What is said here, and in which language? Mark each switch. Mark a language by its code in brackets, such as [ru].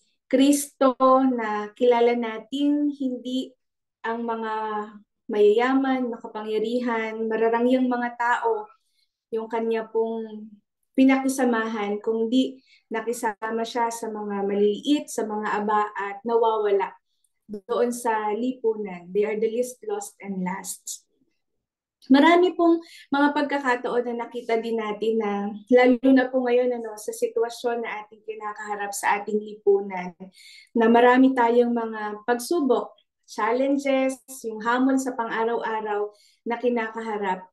[tl] Kristo na kilala natin hindi ang mga mayayaman, makapangyarihan, mararangyang mga tao, yung kanya pong pinakisamahan, kundi nakisama siya sa mga maliliit, sa mga aba at nawawala doon sa lipunan. [en] They are the least lost and last. [tl] Marami pong mga pagkakataon na nakita din natin na lalo na po ngayon sa sitwasyon na ating kinakaharap sa ating lipunan, na marami tayong mga pagsubok, challenges, yung hamon sa pang-araw-araw na kinakaharap.